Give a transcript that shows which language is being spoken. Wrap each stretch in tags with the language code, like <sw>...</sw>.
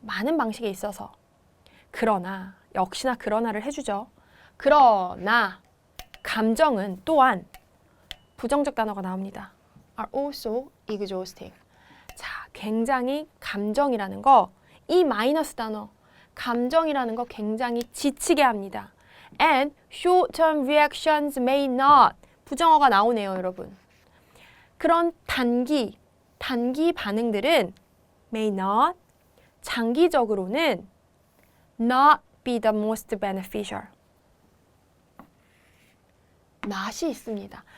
<ko>많은 방식에 있어서. 그러나, 역시나 그러나를 해주죠. 그러나 감정은 또한 부정적 단어가 나옵니다.</ko> <en>are also exhausting.</en> <ko>자, 굉장히 감정이라는 거, 이 마이너스 단어, 감정이라는 거 굉장히 지치게 합니다.</ko> <en>And short-term reactions may not.</en> <ko>부정어가 나오네요, 여러분. 그런 단기 반응들은</ko> <en>may not,</en> <ko>장기적으로는 not</ko> <en>be the most beneficial.</en> <ko>낫이 있습니다.</ko>